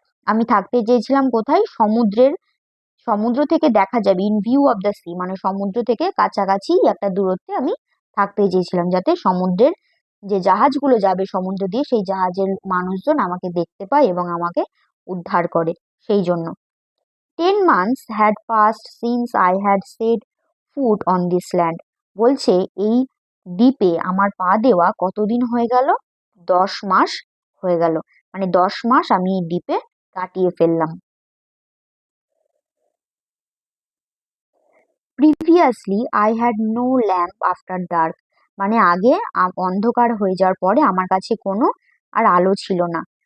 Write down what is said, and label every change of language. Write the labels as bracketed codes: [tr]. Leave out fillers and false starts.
[bn] আমি থাকতে চেয়েছিলাম কোথায়, সমুদ্রের, সমুদ্র থেকে দেখা যাবে, [en] in view of the sea [bn] মানে সমুদ্র থেকে কাছাকাছি একটা দূরত্বে আমি থাকতে চেয়েছিলাম, যাতে সমুদ্রের যে জাহাজগুলো যাবে সমুদ্র দিয়ে সেই জাহাজের মানুষজন আমাকে দেখতে পায় এবং আমাকে উদ্ধার করে, সেই জন্য। [en] 10 months had passed since I had set foot on this land। [bn] বলছে এই দ্বীপে আমার পা দেওয়া কতদিন হয়ে গেল, 10 মাস হয়ে গেল, মানে 10 মাস আমি এই দ্বীপে কাটিয়ে ফেললাম। [en] previously I had no lamp after dark, [bn] মানে আগে অন্ধকার হয়ে যাওয়ার পরে আমার কাছে কোনো আর আলো ছিল না।